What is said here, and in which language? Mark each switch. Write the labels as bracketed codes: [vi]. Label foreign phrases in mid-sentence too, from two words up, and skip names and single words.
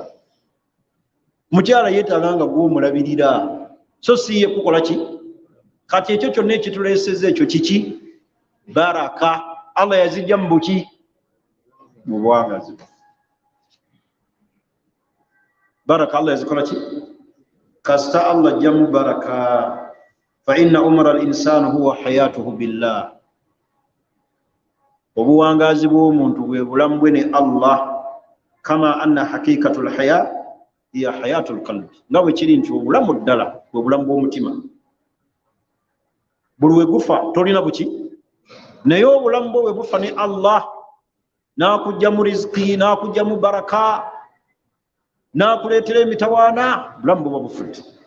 [lg] Mukyala yeetaaga nga gw'omulabirira, so si ye kukola ki? Kati ekyo kyonna ekituleeseza ekyo kiki? Baraka. Allah yazijja mu buki? Mu bwangazi. Baraka Allah yazikola ki? Kasita Allah ajja mu baraka. [ar] فإن عمر الإنسان هو حياته بالله. [lg] Obuwangazi bw'omuntu bwe bulamu bwe ne Allah. [ar] كما أن حقيقة الحياة هي حياة القلب. [lg] Nga bwe kiri nti obulamu ddala bwe bulamu bw'omutima. Buli we gufa tolina buki? Naye obulamu bwe bufa ne Allah n'akujja mu riziki, n'akujja mu baraka, n'akuleetera emitawaana, bulamu buba bufudde.